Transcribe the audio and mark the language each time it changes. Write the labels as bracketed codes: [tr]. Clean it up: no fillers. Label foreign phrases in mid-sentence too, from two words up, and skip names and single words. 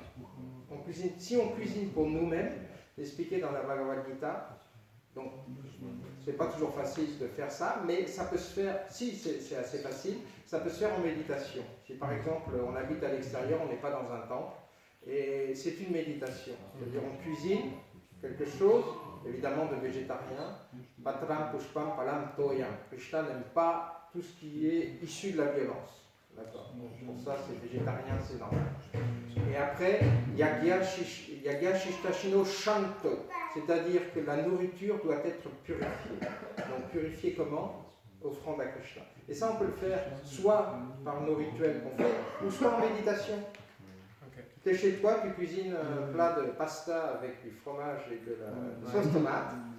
[fr] Si on cuisine pour nous-mêmes, c'est expliqué dans la Bhagavad Gita, donc c'est pas toujours facile de faire ça, mais ça peut se faire, si c'est assez facile, ça peut se faire en méditation. Si par exemple on habite à l'extérieur, on n'est pas dans un temple, et c'est une méditation. C'est-à-dire on cuisine quelque chose, évidemment de végétarien, [sa] patram pushpam palam toyam. [fr] Krishna n'aime pas tout ce qui est issu de la violence. D'accord. Pour ça, c'est végétarien, c'est normal. Et après, [sa] yagya shishtashino shanto, [fr] c'est-à-dire que la nourriture doit être purifiée. Donc purifiée comment? offrande à Krishna. Et ça, on peut le faire soit par nos rituels qu'on fait, ou soit en méditation. Ok. Tu es chez toi, tu cuisines un plat de pasta avec du fromage et de la sauce tomate.